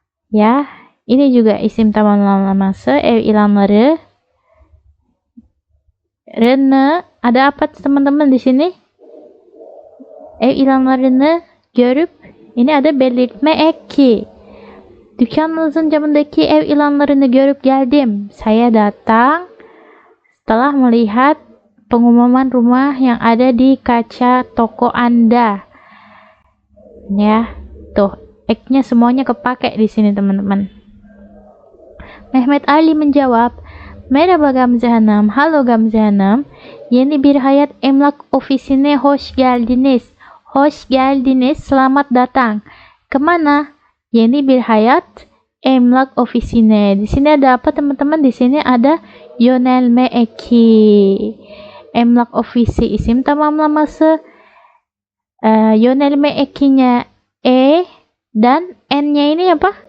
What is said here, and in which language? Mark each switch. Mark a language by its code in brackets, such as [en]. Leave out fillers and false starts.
[tr] Ya. [id] Ini juga [tr] isim tamamlaması, ev ilanları. [id] Rene, ada apa teman-teman di sini? [tr] Ev ilanlarını görüp, [id] ini ada belirtme eki. [tr] Dükkanınızın camındaki ev ilanlarını görüp geldim. [id] Saya datang setelah melihat pengumuman rumah yang ada di kaca toko Anda. Ya, tuh, eknya semuanya kepake di sini teman-teman. Mehmet Ali menjawab, merhaba Gamze Hanım, halo Gamze Hanım. [tr] Yeni bir hayat emlak ofisine hoş geldiniz. Hoş geldiniz, [id] selamat datang. Kemana? [tr] Yeni bir hayat emlak ofisine. [id] Di sini ada apa teman-teman? Di sini ada yönelme eki. [tr] Emlak ofisi isim tamamlaması. [id] Yönelme ekinya dan n-nya ini apa?